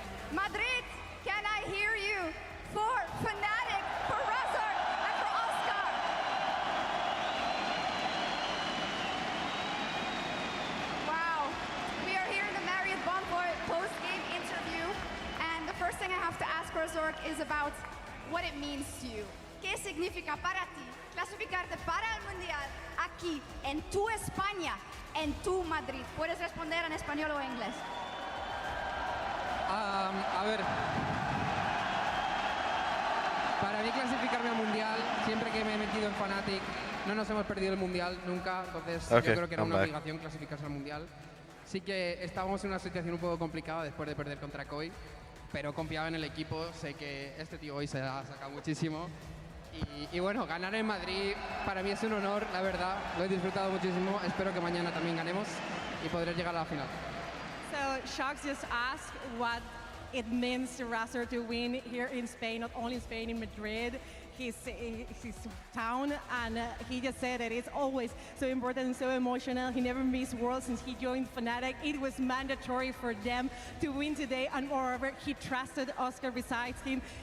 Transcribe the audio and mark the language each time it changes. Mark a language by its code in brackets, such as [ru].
[en] Madrid, can I hear you for Fnatic, for Razor, and for Oscar? Wow. We are here in the Marriott Bonvoy post-game interview, and the first thing I have to ask Razor is about what it means to you. [es] ¿Qué significa para ti clasificarte para el Mundial aquí, en tu España, en tu Madrid? Puedes responder en español o en inglés. A ver, para mí clasificarme al Mundial, siempre que me he metido en Fnatic, no nos hemos perdido el Mundial nunca, entonces yo creo que era una obligación clasificarse al Mundial. Sí que estábamos en una situación un poco complicada después de perder contra Koi, pero confiaba en el equipo, sé que este tío hoy se ha sacado muchísimo. Y bueno, ganar en Madrid para mí es un honor, la verdad, lo he disfrutado muchísimo, espero que mañana también ganemos y podré llegar a la final. [en] So Shox just asked what it means to Razor to win here in Spain, not only in Spain, in Madrid, his town, and he just said that it's always so important and so emotional. He never missed Worlds since he joined Fnatic. It was mandatory for them to win today, and moreover, he trusted Oscar besides him.